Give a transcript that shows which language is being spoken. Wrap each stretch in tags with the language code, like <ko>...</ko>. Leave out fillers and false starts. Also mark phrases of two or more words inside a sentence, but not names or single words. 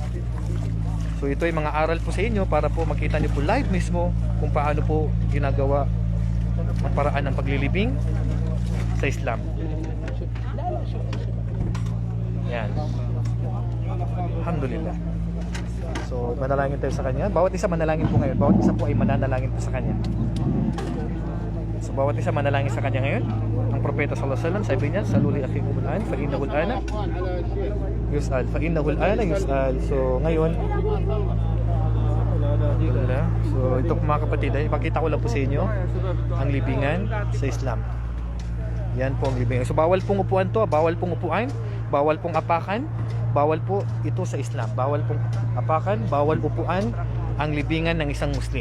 <tl>So ito ay mga aral po sa inyo para po makita niyo po live mismo kung paano po ginagawa ang paraan ng paglilibing sa Islam. Yan. Alhamdulillah. So manalangin tayo sa kanya. Bawat isa manalangin po ngayon. Bawat isa po ay mananalangin po sa kanya. So bawat isa manalangin sa kanya ngayon. Ang propeta</tl> <ar>صلى الله عليه وسلم</ar> <tl>sabi niya,</tl> <ar>سلوا لأخيكم الآن فإنه الآن يسأل. فإنه الآن يسأل.</ar> <tl>So ngayon, so ito po mga kapatid, ipakita ko lang po sa inyo ang libingan sa Islam. Yan po ang libingan. So bawal pong upuan to, bawal pong upuan, bawal pong apakan, bawal po ito sa Islam. Bawal pong apakan, bawal upuan ang libingan ng isang Muslim.</tl>